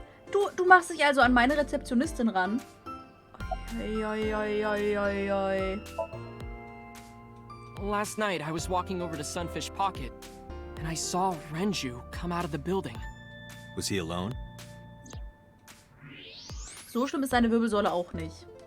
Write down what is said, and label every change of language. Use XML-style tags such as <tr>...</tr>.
<de>Du machst dich also an meine Rezeptionistin ran. Oi.</de> <en>Last night, I was walking over to Sunfish Pocket, and I saw Renju come out of the building. Was he alone?</en> <de>So schlimm ist seine Wirbelsäule auch nicht.</de>